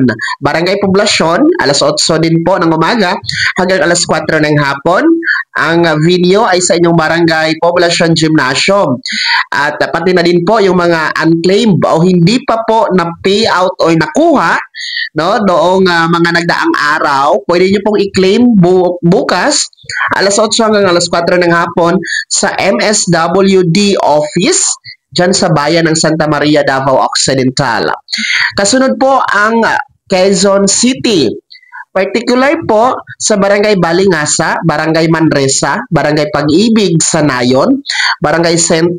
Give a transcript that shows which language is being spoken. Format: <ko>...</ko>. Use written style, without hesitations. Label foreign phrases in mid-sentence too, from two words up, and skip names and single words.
<tl>Barangay Poblasyon, alas 8 din po ng umaga hanggang alas 4 ng hapon. Ang venue ay sa inyong Barangay Poblasyon Gymnasium. At pati na din po yung mga unclaimed o hindi pa po na payout o nakuha noong mga nagdaang araw, pwede nyo pong i-claim bukas alas 8 hanggang alas 4 ng hapon sa MSWD office dyan sa bayan ng Santa Maria, Davao Occidental. Kasunod po ang Quezon City. Particular po sa Barangay Balingasa, Barangay Manresa, Barangay Pag-ibig sa Nayon, Barangay St.</tl>